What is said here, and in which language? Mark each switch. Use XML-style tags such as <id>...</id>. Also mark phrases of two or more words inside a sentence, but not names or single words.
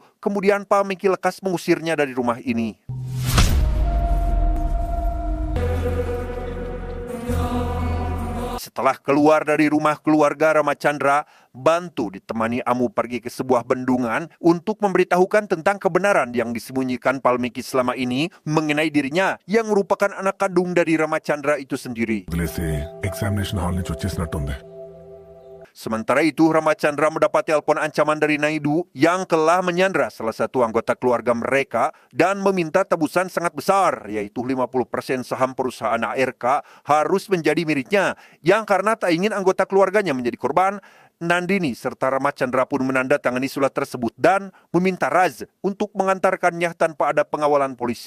<id>Kemudian Palmiki lekas mengusirnya dari rumah ini. Setelah keluar dari rumah keluarga Ramachandra, Bantu ditemani Amu pergi ke sebuah bendungan untuk memberitahukan tentang kebenaran yang disembunyikan Palmiki selama ini mengenai dirinya yang merupakan anak kandung dari Ramachandra itu sendiri.</id> <te>వదిలేసి</te> <en>examination hall</en> <te>నుంచి వచ్చేసినట్టుంది</te> <id>Sementara itu, Ramachandra mendapat telepon ancaman dari Naidu yang telah menyandra salah satu anggota keluarga mereka dan meminta tebusan sangat besar, yaitu 50% saham perusahaan ARK harus menjadi miliknya, yang karena tak ingin anggota keluarganya menjadi korban, Nandini serta Ramachandra pun menandatangani surat tersebut dan meminta Raj untuk mengantarkannya tanpa ada pengawalan polisi.</id>